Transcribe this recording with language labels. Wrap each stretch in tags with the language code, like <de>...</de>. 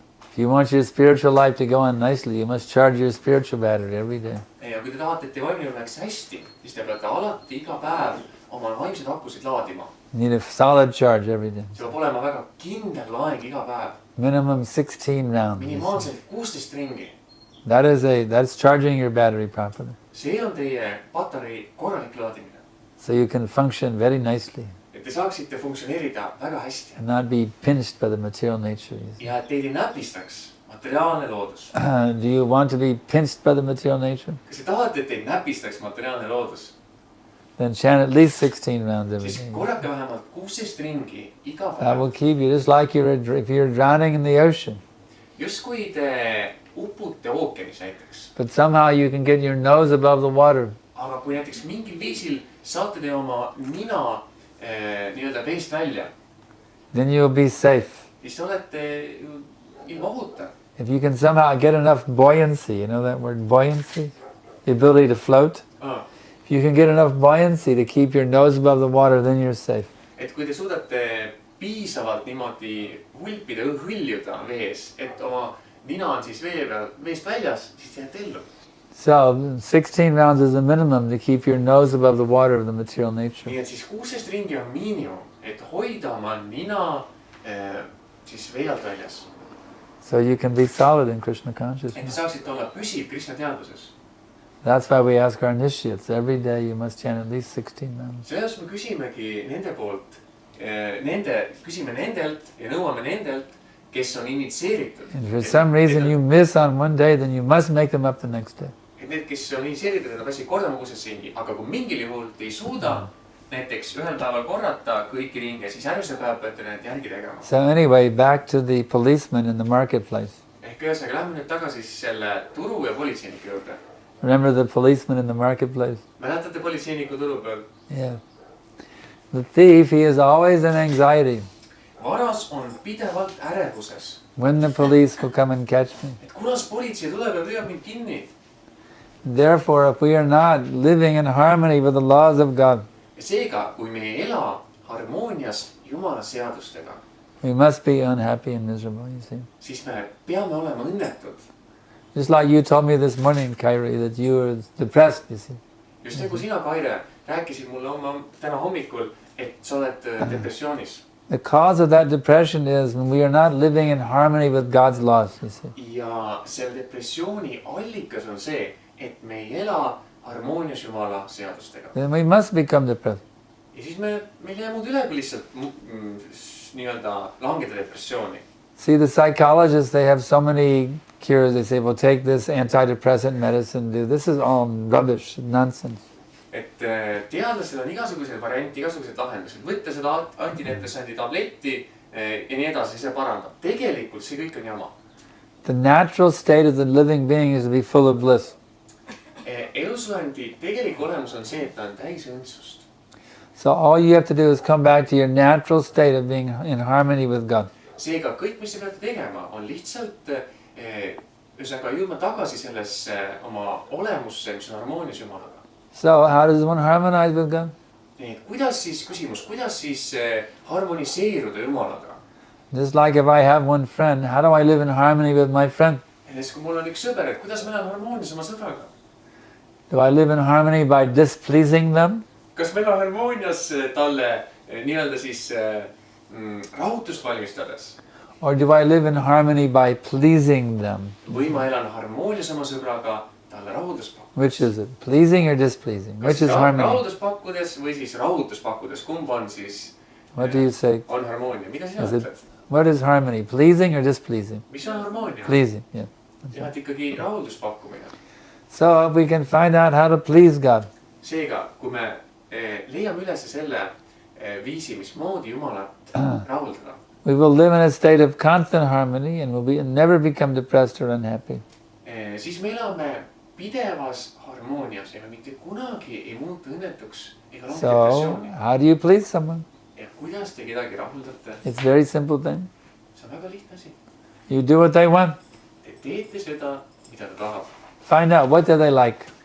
<en>If you want your spiritual life to go on nicely, you must charge your spiritual battery every day.</en> <et>ja kui te tahate, et teie vaimne elu läheks hästi, siis te peate alati iga päev oma vaimseid akusid laadima.</et> <en>You need a solid charge every day.</en> <et>see peab olema väga kindel laeng iga päev.</et> <en>Minimum 16 rounds.</en> <et>minimaalselt 16 ringi.</et> <en>That's charging your battery properly.</en> <et>see on teie patarei korralik laadimine.</et> <en>So you can function very nicely.</en> <et>et te saaksite funktsioneerida väga hästi.</et> <en>And not be pinched by the material nature.</en> <et>ja et teid ei näpistaks materiaalne loodus.</et> <en>Do you want to be pinched by the material nature?</en> <et>kas te tahate, et teid näpistaks materiaalne loodus?</et> <en>Then chant at least 16 rounds every</en> <et>siis</et> <en>day.</en> <et>korrake vähemalt 16 ringi iga</et> <en>That will</en> <et>päev.</et> <en>keep you just like if you're drowning in the ocean.</en> <et>justkui te upute ookeanis näiteks.</et> <en>But somehow you can get your nose above the water.</en> <et>aga kui näiteks mingil viisil saate te oma nina nii-öelda veest välja,</et> <en>Then you'll be safe.</en> <et>siis te olete ju ilma ohuta.</et> <en>If you can somehow get enough buoyancy, you know that word buoyancy? The ability to float. If you can get enough buoyancy to keep your nose above the water, then you're safe.</en> <et>et kui te suudate piisavalt niimoodi hulpida, hõljuda vees, et oma nina on siis veest väljas, siis te jääte ellu.</et> <en>So 16 rounds is the minimum to keep your nose above the water of the material nature.</en> <et>nii et siis 16 ringi on miinimum, et hoida oma nina siis vee alt väljas.</et> <en>So you can be solid in Krishna</en> <et>et te</et> <en>consciousness.</en> <et>saaksite olla püsiv Krishna teadvuses.</et> <en>That's why we ask our initiates, every day you must chant at least 16 rounds.</en> <et>sellest me küsimegi nende poolt, küsime nendelt ja nõuame nendelt, kes on initsieeritud.</et> <en>And if for some reason you miss on one day, then you must make them up the next day.</en> <et>et need, kes on initsieeritud, nad peaksid kordama 16 ringi, aga kui mingil juhul te ei suuda näiteks ühel päeval korrata kõiki ringe, siis järgmisel päeval peate need järgi tegema.</et> <en>So anyway, back to the policeman in the marketplace.</en> <et>ehk ühesõnaga, lähme nüüd tagasi siis selle turu ja politseiniku juurde.</et> <en>Remember the policeman in the marketplace?</en> <et>mäletate politseiniku turu peal?</et> <en>Yeah. The thief, he is always in anxiety.</en> <et>varas on pidevalt ärevuses.</et> <en>When the police will come and catch me.</en> <et>et kunas politsei tuleb ja püüab mind kinni.</et> <en>Therefore, if we are not living in harmony with the laws of God,</en> <et>seega, kui me ei ela harmoonias Jumala seadustega,</et> <en>we must be unhappy and miserable, you see.</en> <et>siis me peame olema õnnetud.</et> <en>Just like you told me this morning, Kyrie, that you were depressed, you see.</en> <et>just nagu sina, Kaire, rääkisid mulle täna hommikul, et sa oled depressioonis.</et> <en>The cause of that depression is when we are not living in harmony with God's laws, you see.</en> <et>ja selle depressiooni allikas on see, et me ei ela harmoonias Jumala seadustega.</et> <en>Then we must become depressed.</en> <et>ja siis meil ei jää muud üle, kui lihtsalt nii-öelda langeda depressiooni.</et> <en>See, the psychologists, they have so many cures. They say, well, take this antidepressant medicine, do this is all rubbish, nonsense.</en> <et>et teadlastel on igasuguseid variante, igasuguseid lahendusi. võtta seda antidepressandi tabletti ja nii edasi, see parandab. tegelikult see kõik on jama.</et> <en>The natural state of the living being is to be full of bliss.</en> <et>elusolendi tegelik olemus on see, et ta on täis õndsust.</et> <en>So all you have to do is come back to your natural state of being in harmony with God.</en> <et>seega kõik, mis te peate tegema, on lihtsalt ühesõnaga jõudma tagasi sellesse oma olemusse, mis on harmoonias Jumalaga.</et> <en>So how does one harmonize with God?</en> <et>nii, kuidas siis, küsimus, kuidas siis harmoniseeruda Jumalaga?</et> <en>Just like if I have one friend, how do I live in harmony with my friend?</en> <et>näiteks kui mul on üks sõber, et kuidas ma elan harmoonias oma sõbraga?</et> <en>Do I live in harmony by displeasing them?</en> <et>kas ma elan harmoonias talle nii-öelda siis rahutust valmistades?</et> <en>Or do I live in harmony by pleasing them?</en> <et>või ma elan harmoonias oma sõbraga talle rahuldust pakkudes?</et> <en>Which is it? Pleasing or displeasing? Which is harmony?</en> <et>rahuldust pakkudes või siis rahutust pakkudes, kumb on siis</et> <en>What do you say?</en> <et>on harmoonia, mida sina</et> <en>Is it,</en> <et>ütled?</et> <en>what is harmony? Pleasing or displeasing?</en> <et>mis on harmoonia?</et> <en>Pleasing, yeah.</en> <et>jah, et ikkagi rahuldust pakkumine.</et> <en>So we can find out how to please God.</en> <et>seega, kui me leiame üles selle viisi, mismoodi Jumalat rahuldada,</et> <en>We will live in a state of constant harmony and will never become depressed or unhappy.</en> <et>siis me elame pidevas harmoonias ja me mitte kunagi ei muutu õnnetuks ega lange</et> <en>So</en> <et>depressiooni.</et> <en>how do you please someone?</en> <et>ja kuidas te kedagi rahuldate?</et> <en>It's a very simple thing.</en> <et>see on väga lihtne asi.</et> <en>You do what they want.</en> <et>Te teete seda, mida ta tahab.</et> <en>Find out what do they like.</en>